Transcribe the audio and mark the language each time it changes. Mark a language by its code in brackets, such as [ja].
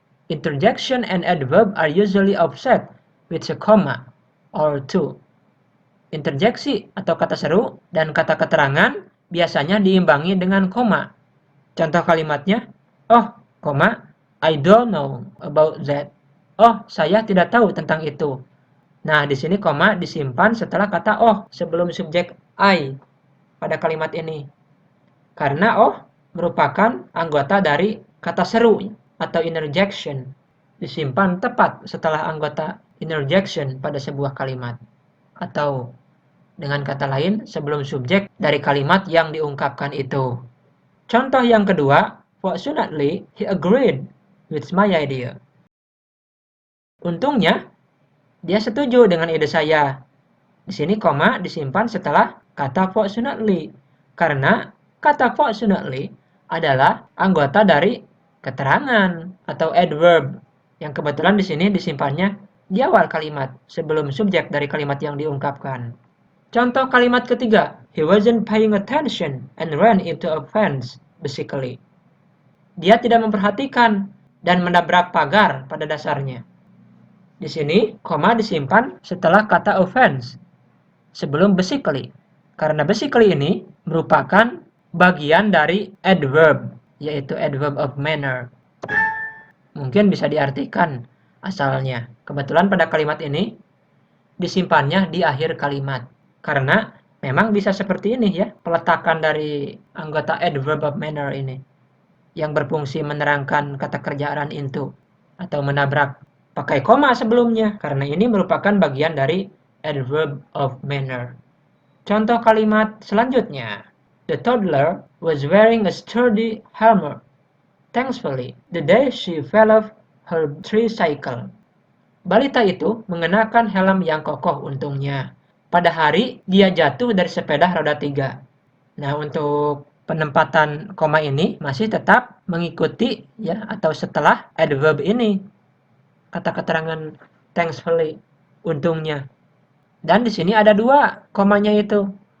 [en] Interjection and adverb are usually offset with a comma or two. [id] Interjeksi atau kata seru dan kata keterangan biasanya diimbangi dengan koma. Contoh kalimatnya, [en] oh, [id] koma, [en] I don't know about that. [id] Oh, saya tidak tahu tentang itu. Nah, di sini koma disimpan setelah kata oh sebelum subjek I pada kalimat ini. Karena oh merupakan anggota dari kata seru atau interjection. Disimpan tepat setelah anggota interjection pada sebuah kalimat. Atau dengan kata lain sebelum subjek dari kalimat yang diungkapkan itu. Contoh yang kedua, [en] fortunately he agreed with my idea. [id] Untungnya, dia setuju dengan ide saya. Di sini koma disimpan setelah kata fortunately. Karena kata fortunately adalah anggota dari keterangan atau adverb. Yang kebetulan di sini disimpannya di awal kalimat sebelum subjek dari kalimat yang diungkapkan. Contoh kalimat ketiga, [en] he wasn't paying attention and ran into a fence, basically. [id] Dia tidak memperhatikan dan menabrak pagar pada dasarnya. Di sini, koma disimpan setelah kata offense, sebelum basically. Karena basically ini merupakan bagian dari adverb, yaitu adverb of manner. Mungkin bisa diartikan asalnya. Kebetulan pada kalimat ini, disimpannya di akhir kalimat. Karena memang bisa seperti ini ya, peletakan dari anggota adverb of manner ini. Yang berfungsi menerangkan kata kerja run into, atau menabrak. Pakai koma sebelumnya, karena ini merupakan bagian dari adverb of manner. Contoh kalimat selanjutnya. [en] The toddler was wearing a sturdy helmet. Thankfully, the day she fell off her tricycle. [id] Balita itu mengenakan helm yang kokoh untungnya. Pada hari dia jatuh dari sepeda roda 3. Nah, untuk penempatan koma ini masih tetap mengikuti ya atau setelah adverb ini. Kata keterangan thankfully, untungnya. Dan di sini ada 2 komanya itu.